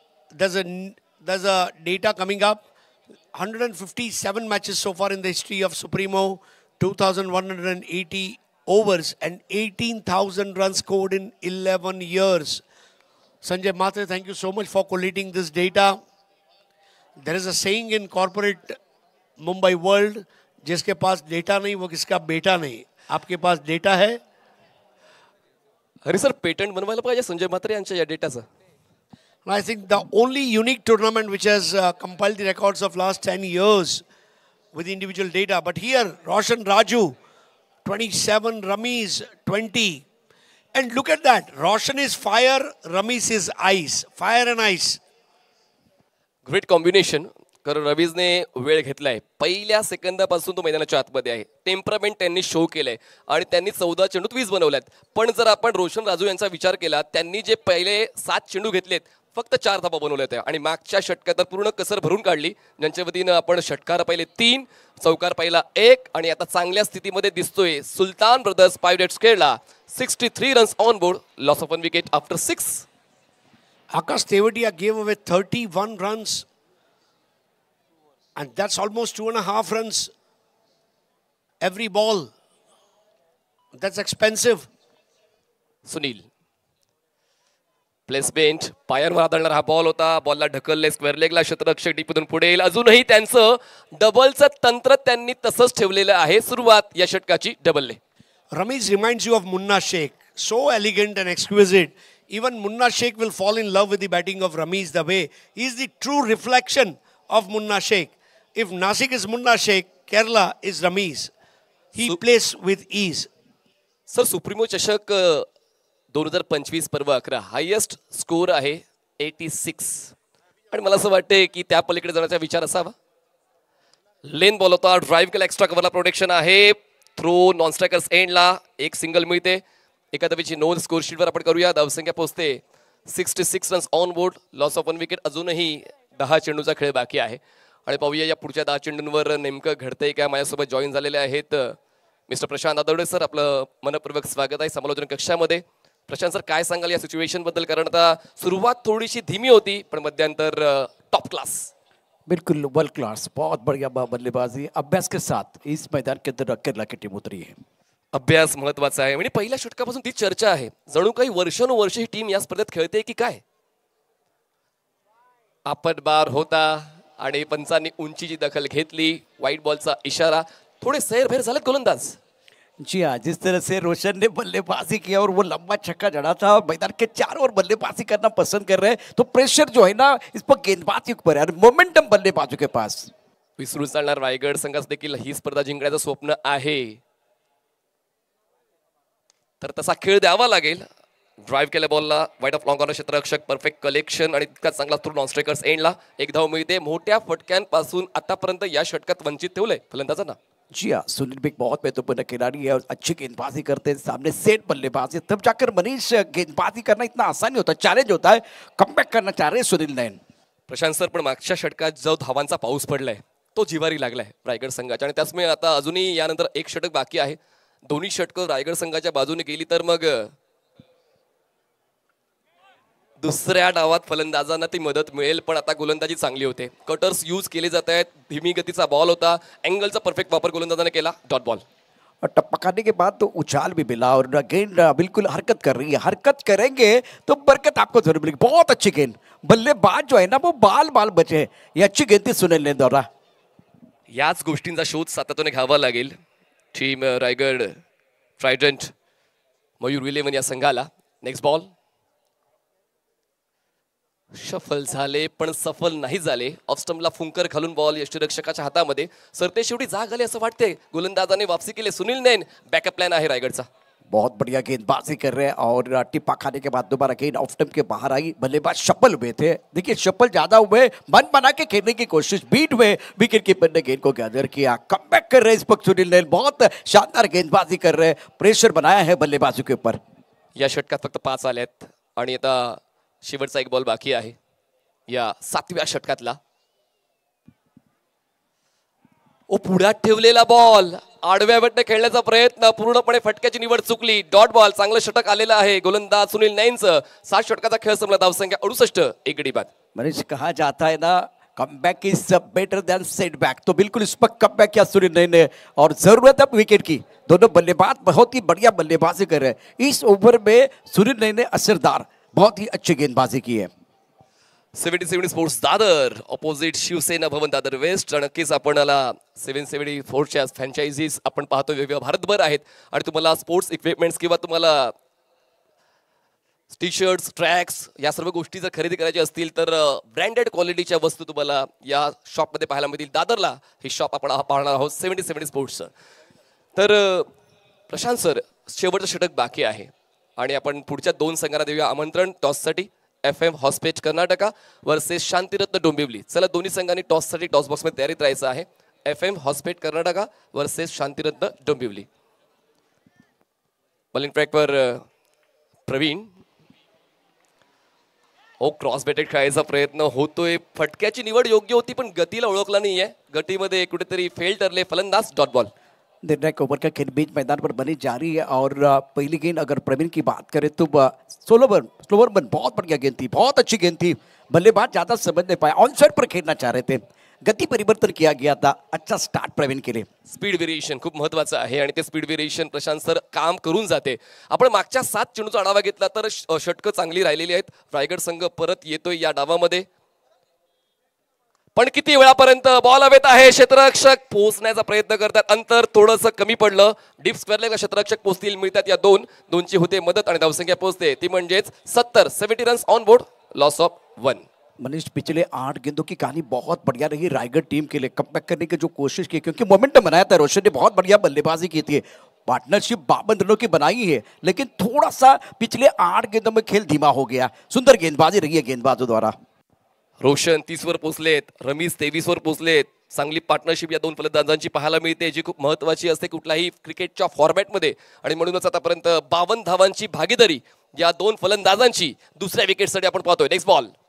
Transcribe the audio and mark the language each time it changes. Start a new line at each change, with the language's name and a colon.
English: There's a data coming up. 157 matches so far in the history of Supremo. 2,180 overs and 18,000 runs scored in 11 years. Sanjay Matre, thank you so much for collating this data. There is a saying in corporate Mumbai world,
Hindi: जिसके पास data नहीं वो किसका बेटा नहीं. आपके पास data है.
Marathi: अरे sir patent बनवायला पाहिजे संजय म्हात्रे यांच्या या डेटाचं.
English: I think the only unique tournament which has compiled the records of last 10 years with individual data. But here, Roshan Raju, 27, Ramesh, 20. And look at that. Roshan is fire, Ramesh is ice. Fire and ice. Great combination.
Marathi: कारण रवीजने वेळ घेतलाय, पहिल्या सेकंदापासून तो मैदानाच्या आतमध्ये आहे. Temperament त्यांनी show केलंय आणि त्यांनी 14 चेंडूत 20 बनवल्यात. पण जर आपण रोशन राजू यांचा विचार केला, त्यांनी जे पहिले 7 चेंडू घेतलेत फक्त 4 धाबा बनवल्या होत्या आणि मागच्या षटकात पूर्ण कसर भरून काढली. ज्यांच्या वतीनं आपण षटकार पहिले 3, चौकार पहिला 1 आणि आता चांगल्या स्थितीमध्ये दिसतोय सुलतान ब्रदर्स.
English: Pirates खेळला 63 runs on board, loss of 1 wicket after 6. Akash Tewatia gave away 31 runs. And that's almost 2.5 runs every ball. That's expensive.
Marathi: Sunil placement पायांवर आदळणारा हा बॉल होता. बॉलला ढकलले स्क्वेअर लेगला. क्षेत्ररक्षक डीपमधून पुढे येईल. अजूनही त्यांचं डबलचं तंत्र त्यांनी तसंच ठेवलेलं आहे. सुरुवात या षटकाची डबलने. Ramesh reminds you of Munna Sheikh. So elegant and exquisite. Even Munna Sheikh will fall in love with the batting of Ramesh the way he is the true reflection of Munna Sheikh. If Nasik is Munna Sheikh, Kerala is Ramesh. He plays with ease. Sir supremo चषक 2025 पर्व 11 highest score आहे 86 आणि मला असं वाटते की त्या पलीकडे जाण्याचा विचार असावा. लेन बॉल होता, ड्राईव्ह केला, एक्स्ट्रा कव्हरला प्रोटेक्शन आहे. थ्रो नॉन स्ट्रायकर्स एंडला एक सिंगल मिळते. एका धावेची नोंद स्कोर शीटवर आपण करूया. धावसंख्या पोहोचते
English: 66 runs on board, loss of 1 wicket.
Marathi: अजूनही 10 चेंडूचा खेळ बाकी आहे आणि पाहूया या पुढच्या 10 चेंडूंवर नेमकं घडतंय काय. माझ्यासोबत जॉईन झालेले आहेत मिस्टर प्रशांत आदवडे सर. आपलं मनपूर्वक स्वागत आहे समालोचन कक्षामध्ये. प्रशांत सर काय सांगाल या सिच्युएशन बद्दल, कारण आता सुरुवात थोडीशी धीमी होती पण मध्यांतर टॉप क्लास.
Hindi: बिल्कुल वर्ल्ड क्लास, बहुत बढ़िया बल्लेबाजी अभ्यास के साथ इस मैदान के अंदर केरला की टीम उतरी है.
Marathi: अभ्यास महत्वाचा आहे म्हणजे पहिल्या षटकापासून ती चर्चा आहे, जणू काही वर्षानुवर्ष ही टीम या स्पर्धेत खेळते की काय. आपण बार होता आणि पंचांनी उंचीची दखल घेतली. व्हाईट बॉलचा इशारा. थोडे सैरभैर झालेत गोलंदाज.
Hindi: जी हाँ, जिस तरह से रोशन ने बल्लेबाजी किया और वो लंबा छक्का जड़ा था, मैदान के चारों ओर बल्लेबाजी करना पसंद कर रहे हैं, तो प्रेशर जो है ना इस पर गेंदबाजी के ऊपर है, मोमेंटम बल्लेबाजों के पास।
Marathi: विसरून चालणार रायगड संघास देखील ही स्पर्धा जिंकण्याचं स्वप्न आहे, तर तसा खेळ द्यावा लागेल. ड्राइव्ह केल्या बॉलला वाईट of long corner क्षेत्ररक्षक perfect collection आणि तितका चांगला थ्रू नॉन स्ट्रायकर्स एंडला एक धाव मिळते. मोठ्या फटक्यांपासून आतापर्यंत या षटकात वंचित ठेवलंय फलंदाजांना.
Hindi: जी हाँ, सुनील भी एक बहुत महत्वपूर्ण खिलाड़ी है और अच्छी गेंदबाजी करते हैं, सामने सेट बल्लेबाजी, तब जाकर मनीष गेंदबाजी करना इतना आसान नहीं होता, चैलेंज होता है. कमबॅक करना चाह रहे हैं सुनील नैन.
Marathi: प्रशांत सर, पण मागच्या षटकात जो धावांचा पाऊस पडलाय तो जिवारी लागलाय रायगड संघाच्या, आणि त्याचमुळे आता अजूनही यानंतर एक षटक बाकी आहे. दोन्ही षटकं रायगड संघाच्या बाजूने गेली तर मग दुसऱ्या डावात फलंदाजांना ती मदत मिळेल. पण आता गोलंदाजी चांगली होते, कटर्स यूज केले जात आहेत, धीमी गतीचा बॉल होता, अँगलचा परफेक्ट वापर गोलंदाजाने केला, डॉट बॉल.
Hindi: और टप्पा खाने के बाद तो उछाल भी मिला और गेंद बिल्कुल हरकत कर रही है, हरकत करेंगे तो बरकत आपको जरूर मिलेगी. बहुत अच्छी गेंद, बल्लेबाज जो है ना वो बाल बाल बचे. ये अच्छी गेंद थी सुनील नैन द्वारा.
Marathi: याच गोष्टींचा शोध सातत्याने घ्यावा लागेल टीम रायगड ट्रायडंट मयूर विलेवन या संघाला. नेक्स्ट बॉल शफल झाले पण सफल नाही झाले. ऑफस्टम्पला फुंकर घालून बॉल यष्टीरक्षकाच्या हातामध्ये. सरते शेवटी जाग आली असं वाटते. गोलंदाजाने वापसी केली. सुनील नैन बॅकअप प्लॅन आहे रायगडचा.
Hindi: बहुत बढ़िया गेंदबाजी कर रहे हैं और टिप्पा खाने के बाद दोबारा गेंद ऑफ स्टंप के बाहर आई. बल्लेबाज शफल हुए थे, देखिए शफल ज्यादा हुए, मन बना के खेलने की कोशिश, बीट हुए, विकेट कीपर ने गेंद को गैदर किया. कमबैक कर रहे हैं इस वक्त सुनील नैन, बहुत शानदार गेंदबाजी कर रहे हैं, प्रेशर बनाया है बल्लेबाजों के ऊपर.
Marathi: या षटकात फक्त 5 आलेत आणि आता शेवटचा एक बॉल बाकी आहे या 7व्या षटकातला. ओ पुढ्यात ठेवलेला बॉल आडव्या वेटने खेळण्याचा प्रयत्न, पूर्णपणे फटक्याची निवड चुकली. Dot ball. चांगलं षटक आलेलं आहे गोलंदाज सुनील नैनचं. 7 षटकाचा खेळ संपला. धावसंख्या 68, एक गडी बाद.
Hindi: मनीष कहा जाता है ना
English: comeback is better than setback,
Hindi: तो बिल्कुल इस पर कमबैक किया सुनील नैन ने और जरूरत है विकेट की. दोनों बल्लेबाज बहुत ही बढ़िया बल्लेबाजी कर रहे हैं. इस ओवर में सुनील नैन ने असरदार बहुत ही अच्छी गेंदबाजी की है.
English: 77 sports Dadar opposite Shiv Sena Bhavan Dadar west.
Marathi: नक्कीच आपणाला 774च्या फ्रँचायझीज आपण पाहतो वेगवेगळ्या भारतभर आहेत, आणि तुम्हाला स्पोर्ट्स इक्विपमेंट्स किंवा तुम्हाला टी शर्ट्स ट्रॅक्स या सर्व गोष्टी जर खरेदी करायची असतील तर ब्रँडेड क्वालिटीच्या वस्तू तुम्हाला या शॉपमध्ये पाहायला मिळतील. दादरला ही शॉप आपण पाहणार आहोत 77 स्पोर्ट्सचं. तर प्रशांत सर, शेवटचं षटक बाकी आहे आणि आपण पुढच्या 2 संघांना देऊया आमंत्रण टॉससाठी. FM Hospet Karnataka versus शांतिरत्न Dombivli. चला, दोन्ही संघांनी टॉससाठी टॉस बॉक्समध्ये तयारीत राहायचं आहे. FM Hospet Karnataka versus शांतिरत्न Dombivli. Bowling ट्रॅकवर प्रवीण. ओ क्रॉस बेटेड खेळायचा प्रयत्न होतोय. फटक्याची निवड योग्य होती पण गतीला ओळखला नाहीये. गतीमध्ये कुठेतरी फेल ठरले फलंदाज.
English: Dot ball.
Hindi: निर्णायक ओवर का खेल बीच मैदान पर बनी जा रही है और पहली गेंद अगर प्रवीण की बात करें तो स्लोवर बन बहुत बढ़िया गेंद थी, बहुत अच्छी गेंद थी. बल्लेबाज ज्यादा समझ नहीं पाया, ऑन साइड पर खेलना चाह रहे थे, गति परिवर्तन किया गया था. अच्छा स्टार्ट प्रवीण के लिए.
Marathi: स्पीड व्हेरिएशन खूप महत्वाचं आहे आणि ते स्पीड व्हेरिएशन प्रशांत सर काम करून जाते. आपण मागच्या 7 चेंडूचा आढावा घेतला तर षटकं चांगली राहिलेली आहेत. रायगड संघ परत येतोय या डावामध्ये, पण किती वेळापर्यंत बॉल हवेत आहे. क्षेत्ररक्षक पोहोचण्याचा प्रयत्न करतात, अंतर थोडंसं कमी पडलं. डीप स्क्वेअरला क्षेत्ररक्षक पोहोचतील, मिळतात या 2ची होते मदत आणि धावसंख्या पोहोचते ती म्हणजेच
English: 70 runs on board, loss of 1.
Hindi: Manish, पिछले 8 गेंदों की कहानी बहुत बढ़िया रही रायगढ़ टीम के लिए. कमबैक करने की जो कोशिश की, क्योंकि मोमेंटम बनाया था, रोशन ने बहुत बढ़िया बल्लेबाजी की थी. पार्टनरशिप 52 रनों की बनाई है, लेकिन थोड़ा सा पिछले 8 गेंदों में खेल धीमा हो गया. सुंदर गेंदबाजी रही है गेंदबाजों द्वारा.
Marathi: रोशन 30 वर पोहोचलेत, रमीज 23 वर पोहोचलेत. चांगली पार्टनरशिप या 2 फलंदाजांची पाहायला मिळते, जी खूप महत्वाची असते कुठल्याही क्रिकेटच्या फॉर्मॅटमध्ये. आणि म्हणूनच आतापर्यंत 52 धावांची भागीदारी या 2 फलंदाजांची. दुसऱ्या विकेटसाठी आपण पाहतोय. Next ball.